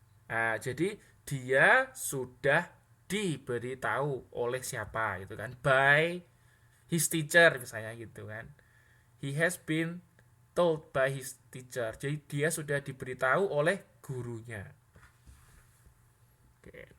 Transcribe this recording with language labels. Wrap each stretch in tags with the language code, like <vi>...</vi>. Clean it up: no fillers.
<id>Nah, jadi dia sudah diberitahu oleh siapa gitu kan?</id> <en>By his teacher</en> <id>misalnya gitu kan.</id> <en>He has been told by his teacher.</en> <id>Jadi dia sudah diberitahu oleh gurunya. Oke.</id>